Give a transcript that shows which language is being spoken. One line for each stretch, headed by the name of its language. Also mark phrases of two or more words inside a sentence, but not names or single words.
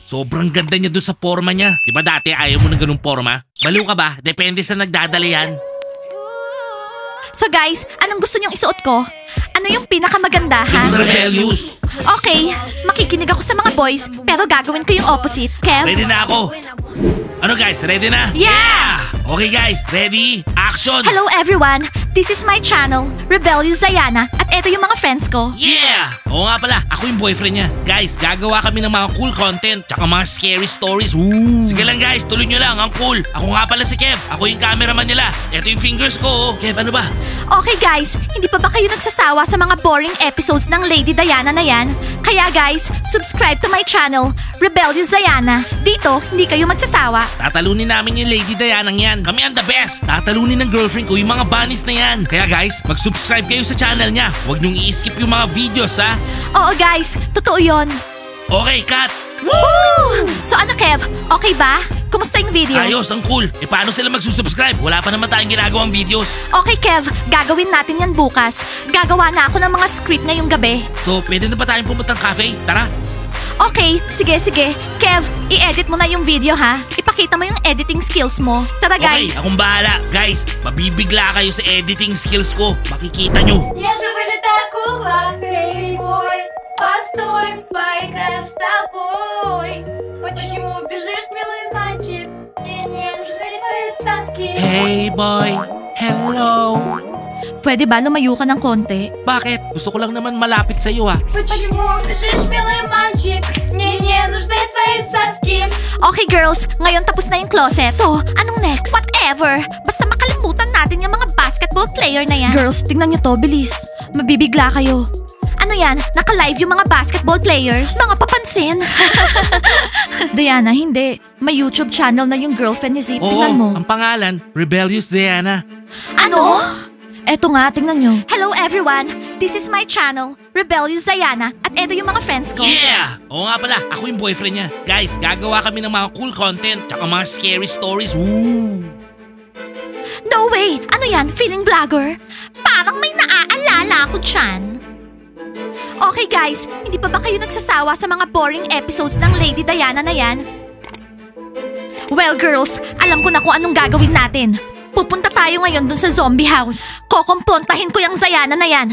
Filipino: Sobrang ganda niya dun sa forma niya. Di ba dati ayaw mo ng ganung forma? Baliw ka ba? Depende sa nagdadala yan. So guys, anong gusto nyong isuot ko? Ano yung pinakamaganda, ha? Yung rebellious. Okay, makikinig ako sa mga boys, pero gagawin ko yung opposite. Kev? Ready na ako. Ano guys, ready na? Yeah!
English: Okay guys, ready? Action! Hello everyone! This is my channel, Rebellious Diana,
Filipino: at eto yung mga friends ko. Yeah! Oo nga pala, ako yung boyfriend niya. Guys, gagawa kami ng mga
English: cool content
Filipino: tsaka mga
English: scary stories. Woo!
Filipino: Sige lang guys, tuloy nyo lang, ang cool. Ako nga pala si Kev, ako yung cameraman nila. Eto yung fingers ko. Oh. Kev, ano ba?
English: Okay guys,
Filipino: hindi pa ba kayo nagsasawa sa mga
English: boring episodes
Filipino: ng Lady Diana na yan?
English: Kaya guys, subscribe to my channel, Rebellious Diana.
Filipino: Dito, hindi kayo magsasawa. Tatalunin namin yung Lady Diana yan. Kami ang
English: the best.
Filipino: Tatalunin ng girlfriend ko yung mga bunnies na yan. Kaya guys, mag-subscribe kayo sa channel niya. Huwag niyong i-skip yung mga videos ha. Oo guys, totoo yon.
English: Okay, cut!
Filipino: Woo! So ano Kev, okay ba? Kumusta yung video? Ayos, ang cool. E paano sila magsusubscribe? Wala pa naman tayong ginagawang videos. Okay Kev, gagawin natin yan bukas. Gagawa na ako ng mga script ngayong gabi. So, pwede na ba tayong pumuntang cafe? Tara. Okay, sige. Kev, i-edit mo na yung video ha. Ipakita mo yung
English: editing skills
Filipino: mo. Tara guys. Okay, akong bahala. Guys, mabibigla kayo sa
English: editing skills
Filipino: ko. Makikita nyo.
Russian: Я же вылетаю кукла, boy. Постой, поиграй с тобой. Почему бежишь, милый мальчик? Мне не нужны твои цацки.
English: Hey boy, hello.
Filipino: Pwede ba lumayo ka ng konti? Bakit? Gusto ko lang naman malapit sa iyo ah.
Russian: Почему бежишь, милый мальчик? Мне не нужны твои цацки.
English: Okay girls,
Filipino: ngayon tapos na yung closet. So, anong next? Whatever. Basta makalimutan natin yung mga
English: basketball player
Filipino: na yan. Girls, tingnan nyo to, bilis. Mabibigla kayo. Ano yan? Naka-live yung mga
English: basketball players?
Filipino: Mga papansin. Diana, hindi. May YouTube channel na yung girlfriend ni Zip. Tingnan mo. Ang pangalan, Rebellious Diana. Ano? Eto nga, tingnan nyo.
English: Hello everyone! This is my channel, Rebellious Diana,
Filipino: at eto yung mga friends ko. Yeah! Oo nga pala, ako yung boyfriend niya. Guys, gagawa kami ng mga
English: cool content
Filipino: tsaka mga
English: scary stories. Woo! No way!
Filipino: Ano yan?
English: Feeling vlogger?
Filipino: Parang may naaalala ako dyan.
English: Okay guys,
Filipino: hindi pa ba kayo nagsasawa sa mga
English: boring episodes
Filipino: ng Lady Diana na yan?
English: Well girls,
Filipino: alam ko na kung anong gagawin natin. Pupunta tayo ngayon dun sa zombie house. Kokomprontahin ko yung Zayana na yan.